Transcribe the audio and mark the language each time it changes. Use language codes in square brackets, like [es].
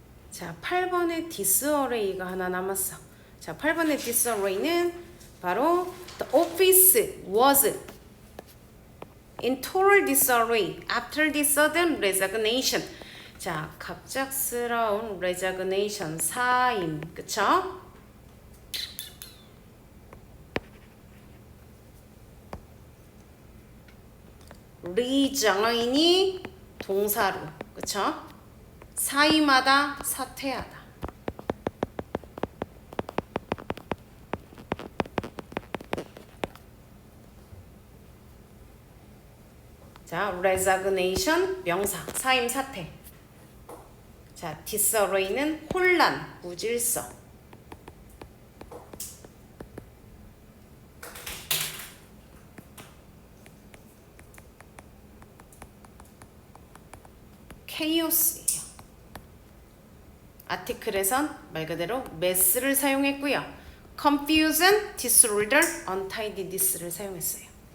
[ko] 자, 8번의 disarray가 하나 남았어. 자, 8번의 disarray는 바로 [en] the office was in total disarray after the sudden resignation. [ko] 자, 갑작스러운 resignation, 사임, 그쵸? resign이 동사로, 그쵸? 사임하다, 사퇴하다. 자, resignation 명사, 사임, 사퇴. 자, disarray는 혼란, 무질서. chaos예요. 아티클에선 말 그대로 mess를 사용했고요. [en] confusion, disorder, untidiness를 [ko] 사용했어요.